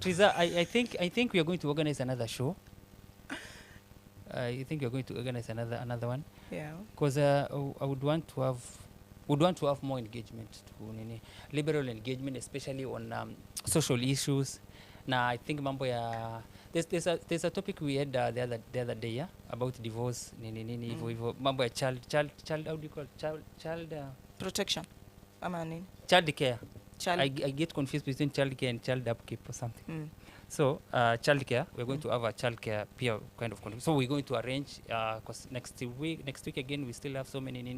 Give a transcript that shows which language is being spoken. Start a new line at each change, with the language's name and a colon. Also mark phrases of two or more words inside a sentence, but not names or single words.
English: Teresa, I think we are going to organize another show. You think you're going to organize another one? Yeah. Because I would want to have more engagement, liberal engagement, especially on social issues. Now, I think
Swahili: mambo ya
English: there's a topic we had the other day about divorce,
Swahili: mambo ya
English: child how do you call it? Child protection. Child care. I get confused between child care and child upkeep or something. So child care, we're going to have a child care peer kind of conference. So we're going to arrange because next week again we still have so many nini.